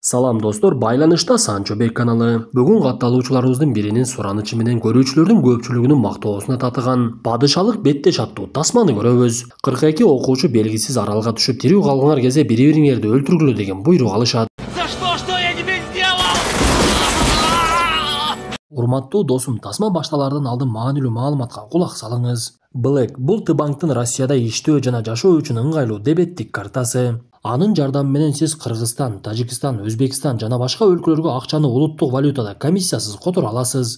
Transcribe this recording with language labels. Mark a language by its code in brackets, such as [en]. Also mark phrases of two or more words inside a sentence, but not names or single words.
[ky] Салам достор, байланышта Санчобек каналы. Бүгүн катталуучуларыбыздын биринин суранычы менен көрүүчүлөрдүн көпчүлүгүнүн мактоосуна татыган падышалык беттеш аттуу тасманы көрөбүз. 42 окуучу белгисиз аралга түшүп тирүү калгыңар кезде бири-бириңерди өлтүргүлө деген буйрук алышат. [ru] За что я тебе сделал? [ky] Урматтуу досум, тасма башталардан алдын маанилүү маалыматка кулак салыңыз. Black бул Т-банктын Россияда иштөө жана жашоо үчүн ыңгайлуу дебеттик картасы. Анын жардамы менен сиз Кыргызстан, Тажикстан, Өзбекстан жана башка өлкөлөргө акчаны улуттук валютада комиссиясыз которо аласыз.